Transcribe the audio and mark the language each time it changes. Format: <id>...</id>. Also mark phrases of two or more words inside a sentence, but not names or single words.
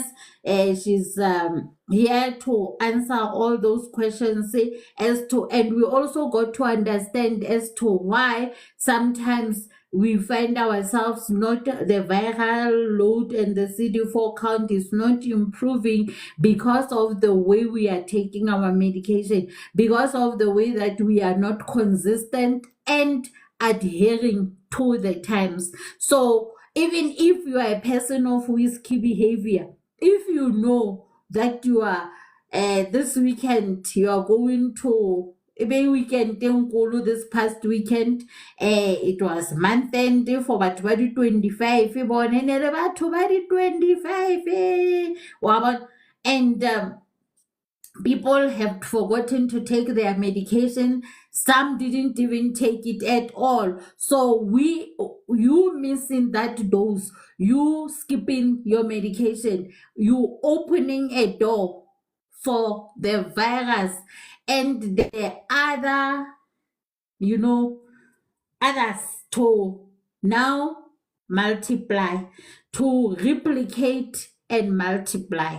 <en>She's here to answer all those questions, and we also got to understand as to why sometimes we find ourselves not the viral load and the CD4 count is not improving because of the way we are taking our medication, because of the way that we are not consistent and adhering to the times. So even if you are a person of risky behavior, if you know that you are this weekend you are going to weekend enkulu this past weekend. It was month end for</en> <st>batho ba di-25 bone ne re batho ba di-25 wa bona.</st> <en>And people have forgotten to take their medication. Some didn't even take it at all. So you missing that dose, you skipping your medication, you opening a door for the virus and the other, others to now multiply, to replicate and multiply.</en>